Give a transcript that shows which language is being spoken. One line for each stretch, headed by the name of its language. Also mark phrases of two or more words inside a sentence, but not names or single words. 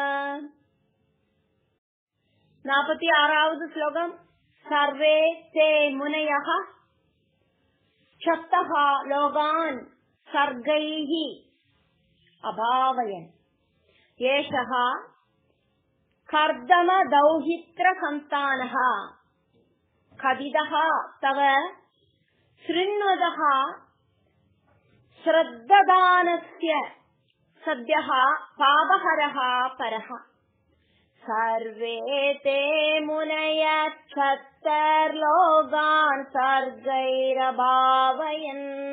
Malayalam: 46ാമത് ശ്ലോകം.
Sanskrit: സർവേ തേ മുനയഃ ക്ഷപ്തഃ ലോകാൻ സർഗൈഃ അഭാവയൻ. യേഷഃ कर्दम दौहित्र संतानः कथितः तव शृण्वतः श्रद्धादानस्य सद्यः पापहरः परः सर्वे ते मुनयः क्षत्तर्लोकान् सर्गैरभावयन्